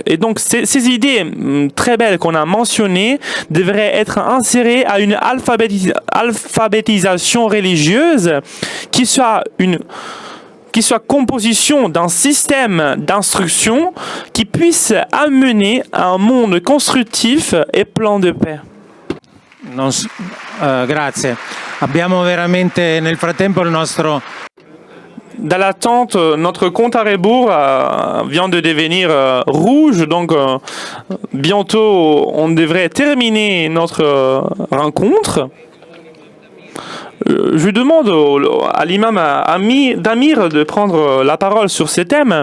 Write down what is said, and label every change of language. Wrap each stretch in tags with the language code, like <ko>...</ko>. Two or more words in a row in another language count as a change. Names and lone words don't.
<fr>Et donc, ces idées très belles qu'on a mentionnées devraient être insérées à une alphabétisation religieuse qui soit composition d'un système d'instruction qui puisse amener à un monde constructif et plein de paix.</fr> <it>Grazie. Abbiamo veramente nel frattempo il nostro...</it> <fr>Dans l'attente, notre compte à rebours vient de devenir rouge, donc bientôt on devrait terminer notre rencontre. Je demande à l'imam Damir de prendre la parole sur ces thèmes.</fr>